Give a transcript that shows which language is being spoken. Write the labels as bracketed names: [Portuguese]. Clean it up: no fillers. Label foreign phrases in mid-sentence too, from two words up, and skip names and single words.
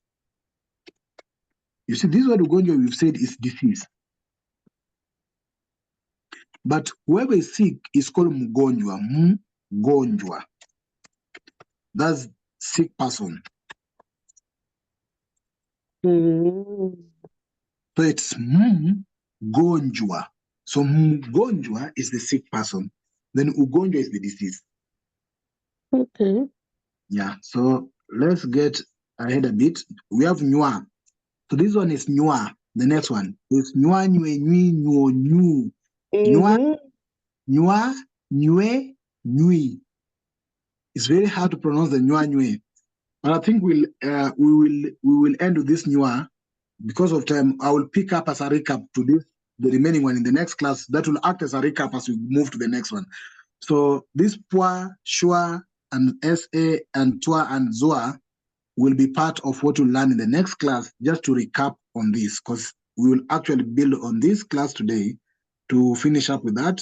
[English] You see, this word ugonjwa we've said is disease. But whoever is sick is called mgonjwa. Mgonjwa. That's sick person. So it's mgonjwa. So mgonjwa is the sick person. Then ugonjwa is the disease. Okay. Yeah, so let's get ahead a bit. We have nywa. So this one is nywa. The next one is [Swahili] nywa, nywe, nywi, nywo, nyu. Nywa, nywa, nywe, nywi. [English] It's very hard to pronounce the [Swahili] nywa, nywe. [English] But I think we will end with this nywa. Because of time, I will pick up as a recap to this, the remaining one in the next class. That will act as a recap as we move to the next one. So this pwa, shwa, and sa, and twa, and zoa will be part of what we'll learn in the next class, just to recap on this, because we will actually build on this class today to finish up with that.